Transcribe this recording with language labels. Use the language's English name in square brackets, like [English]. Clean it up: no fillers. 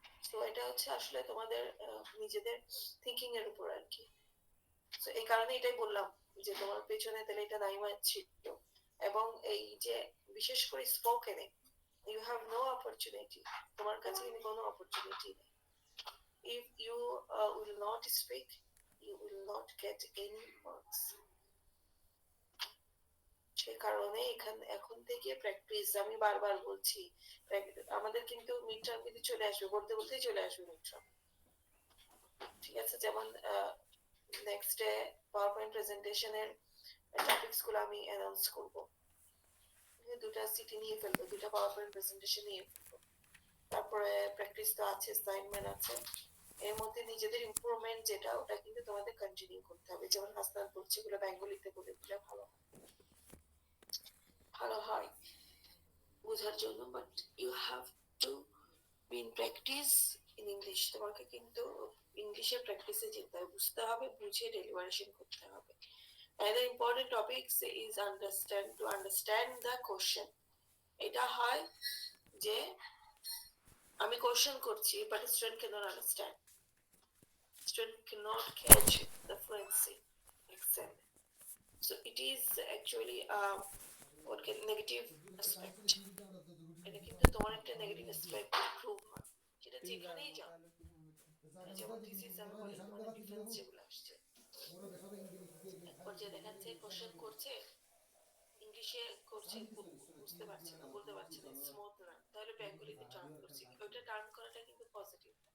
[Bangla] তো এটা হচ্ছে আসলে তোমাদের নিজেদের থিঙ্কিং এর উপর আর কি। তো এই কারণে এটাই বললাম যে তোমার পেছনে তাহলে এটা নাইমা ছিল। এবং এই যে বিশেষ করে স্পোকেনে [English] you have no opportunity, [Bangla] তোমার কাছে কিন্তু কোনো অপরচুনিটি নেই। [English] if you will not speak, you will not get any marks. [Bangla] সে কারণে এখন থেকে প্র্যাকটিস, আমি বারবার বলছি আমাদের কিন্তু মিড টার্ম কিন্তু চলে আসবে, বলতে বলতেই চলে আসবে মিড টার্ম, ঠিক আছে? যেমন next day power point প্রেজেন্টেশনের topics গুলো আমি অ্যানাউন্স করবো। দুটা সিটি নিয়ে ফেলবো, দুটা পাওয়ার পয়েন্ট প্রেজেন্টেশন নিয়ে ফেলবো। তারপরে প্র্যাকটিস তো আছে, অ্যাসাইনমেন্ট আছে, এর মধ্যে নিজেদের ইমপ্রুভমেন্ট যেটা ওটা কিন্তু তোমাদের কন্টিনিউ করতে হবে। যেমন হাসনাত বলছে এগুলো বেঙ্গলিতে বলে দিলে ভালো ভালো হয় বোঝার জন্য, [English] But you have to be in practice in English. [Bangla] তোমাকে কিন্তু ইংলিশে প্র্যাকটিসে যেতে হবে, বুঝতে হবে, বুঝে ডেলিভারেশন করতে হবে। [English] And the important topics is to understand the question. [Bangla] এটা হয় যে আমি কোশ্চেন করছি [English] But student cannot understand, student cannot catch the fluency exam. So it is actually what can negative aspect. [Bangla] এটা কিন্তু তোমার একটা নেগেটিভ অ্যাসপেক্ট প্রুভ হয়, সেটা যেখানেই যাও। যেমন থিসিস আমি বলি তোমাদের ডিফারেন্স যেগুলো আসছে, এক পর্যায়ে দেখাচ্ছে কোশ্চেন করছে ইংলিশে করছে, বুঝতে পারছে না, বলতে পারছে না, স্মুথ না, তাহলে বেঙ্গলিতে টার্ন করছে, ওইটা টার্ন করাটা কিন্তু পজিটিভ।